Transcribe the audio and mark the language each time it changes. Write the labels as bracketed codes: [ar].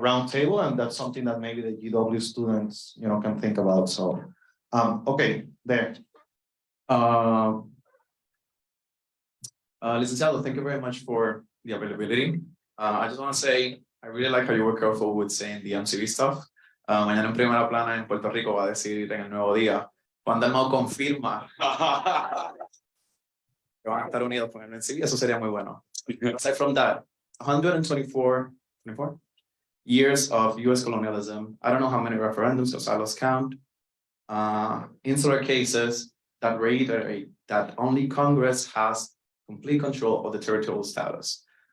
[en] round table, and that's something that maybe the GW students, can think about. So, okay, there. Licenciado, thank you very much for the availability. I just want to say, I really like how you were careful with saying the MCV stuff. [es] Mañana en primera plana en Puerto Rico va a decir en el Nuevo Día, Juan Dalmau confirma que van a estar unidos con el MCV, eso sería muy bueno. [en] Aside from that, 124 years of US colonialism, I don't know how many referendums, because I lost count, insular cases that reiterate that only Congress has complete control of the territorial status.